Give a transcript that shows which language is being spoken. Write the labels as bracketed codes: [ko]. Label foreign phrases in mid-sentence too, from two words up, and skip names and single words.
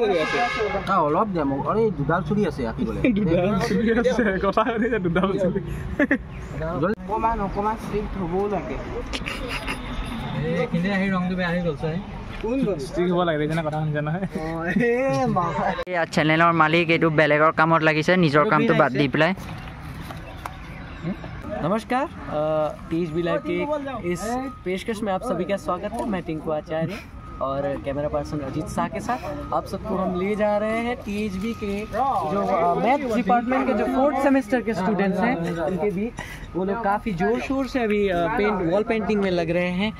[as] অলপ দে মোক আৰু দুডাল চুৰি আছে আঁকিবলৈ অকণমান ষ্ট্ৰিক্ট হ'বও লাগে এইখিনি আহি ৰংটো বেয়া আহি গ'ল চেনেলৰ মালিক এইটো বেলেগৰ কামত লাগিছে নিজৰ কামটো বাদ দি পেলাই [hi] नमस्कार THB लाइव की इस पेशकश में आप सभी का स्वागत है। मैं टिंकू आचार्य और [en] camera person [hi] अजीत शाह के साथ आप सबको हम ले जा रहे हैं THB के जो [en] math department [hi] के जो 4th सेमेस्टर के स्टूडेंट्स हैं उनके बीच वो लोग काफ़ी जोर शोर से अभी [en] wall painting [hi] में लग रहे हैं।